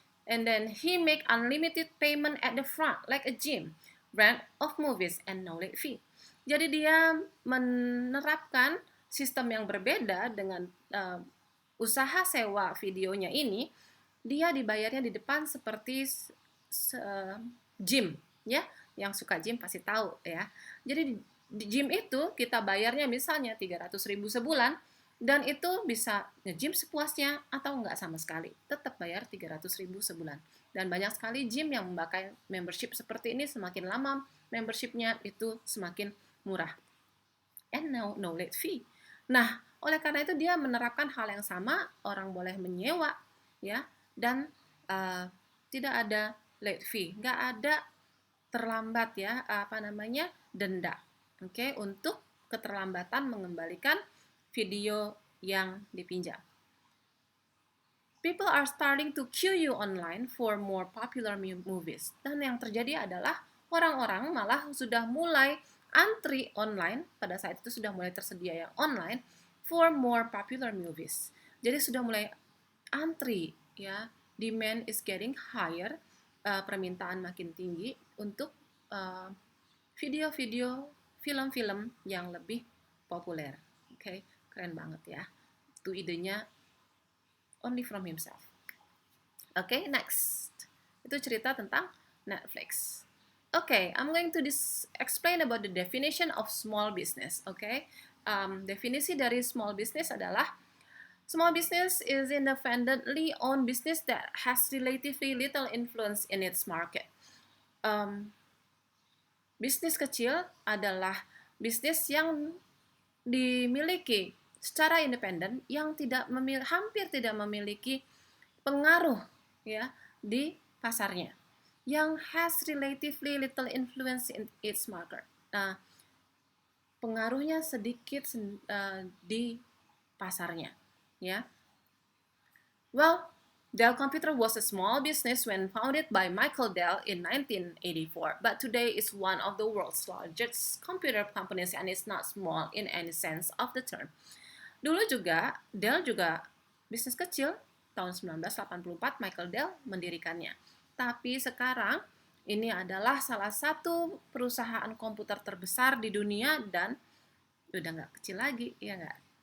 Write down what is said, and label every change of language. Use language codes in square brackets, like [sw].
[en] And then he make unlimited payment at the front like a gym, rent of movies and no late fee. [id] Jadi dia menerapkan sistem yang berbeda dengan usaha sewa videonya ini. Dia dibayarnya di depan seperti gym, ya. Yang suka gym pasti tahu, ya. Jadi di gym itu kita bayarnya misalnya 300.000 sebulan, dan itu bisa nge-gym sepuasnya atau enggak sama sekali. Tetap bayar 300.000 sebulan. Dan banyak sekali gym yang memakai membership seperti ini. Semakin lama membershipnya itu semakin murah. [en] And no late fee. [id] Nah, oleh karena itu dia menerapkan hal yang sama, orang boleh menyewa, ya, dan tidak ada late fee, nggak ada terlambat, ya, denda, oke, untuk keterlambatan mengembalikan video yang dipinjam. [en] People are starting to queue you online for more popular movies. [id] Dan yang terjadi adalah orang-orang malah sudah mulai antri online, pada saat itu sudah mulai tersedia yang online, [en] for more popular movies. [id] Jadi sudah mulai antri, ya, [en] demand is getting higher, [id] permintaan makin tinggi untuk video-video, film-film yang lebih populer. Oke, keren banget ya. Itu idenya [en] only from himself. Oke, next. [id] Itu cerita tentang Netflix. [en] Okay, I'm going to explain about the definition of small business. Okay, [id] definisi dari [en] small business [id] adalah [en] small business is independently owned business that has relatively little influence in its market. [id] Bisnis kecil adalah bisnis yang dimiliki secara independen, yang hampir tidak memiliki pengaruh, ya, di pasarnya, yang [en] has relatively little influence in its market. [id] Nah, pengaruhnya sedikit di pasarnya, ya. [en] Well, Dell Computer was a small business when founded by Michael Dell in 1984, but today is one of the world's largest computer companies and is not small in any sense of the term. [id] Dulu juga, Dell juga bisnis kecil, tahun 1984 Michael Dell mendirikannya. Tapi sekarang ini adalah salah satu perusahaan komputer terbesar di dunia dan udah nggak kecil lagi, ya nggak?